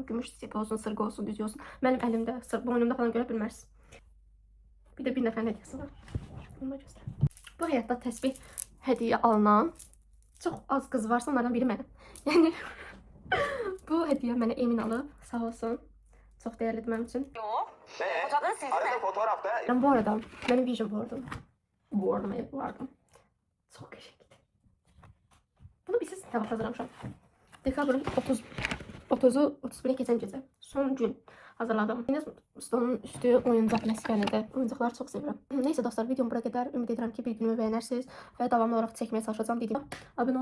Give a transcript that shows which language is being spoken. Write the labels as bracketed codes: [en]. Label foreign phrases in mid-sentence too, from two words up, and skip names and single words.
[az] Gümüş sepi olsun, sırğı olsun, düzü olsun. Mənim əlimdə, boynumda falan görə bilmərsiniz. Bir də bir nəfərin hədiyəsi var. Onu da göstərəm. Bu həyatda təsbih hədiyyə alınan çox az qız varsa, onlardan biri mənim. Yəni bu hədiyyə mənə Emin alıb. Sağ olsun. Çox dəyərlidir mənim üçün. [tr] Arada fotoğrafta Ben bu arada, benim [en] vision board'um. [az] Vardım. Çok qəşəngdir. Bunu bir siz tabak hazırlamışam. Dekabrın 30'u 31'e keçən gecə. Son gün hazırladım. Yine stolun üstü oyuncaq məskənidir. Oyuncaqları çox sevirəm. Neysə dostlar, videom bura qədər. Ümid edirəm ki, bir günümü bəyənərsiniz və davamlı olaraq çəkməyə çalışacağam.